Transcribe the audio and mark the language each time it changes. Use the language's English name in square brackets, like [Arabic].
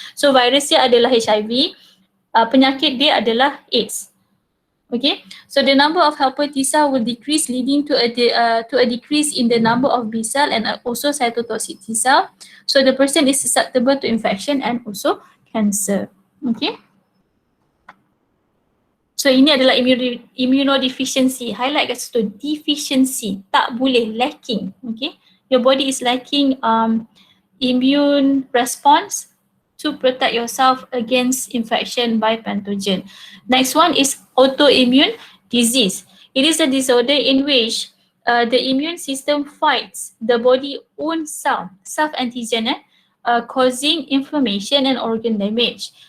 [Malay] So virus dia adalah HIV, penyakit dia adalah AIDS. [English] Okay, so the number of helper T cell will decrease, leading to a decrease in the number of B cell and also cytotoxic T cell. So the person is susceptible to infection and also cancer. Okay. [Malay] So ini adalah immunodeficiency. Highlight kat situ, deficiency, tak boleh, lacking. [English] Okay, your body is lacking immune response to protect yourself against infection by pathogen. Next one is autoimmune disease. It is a disorder in which the immune system fights the body own self-antigen, causing inflammation and organ damage.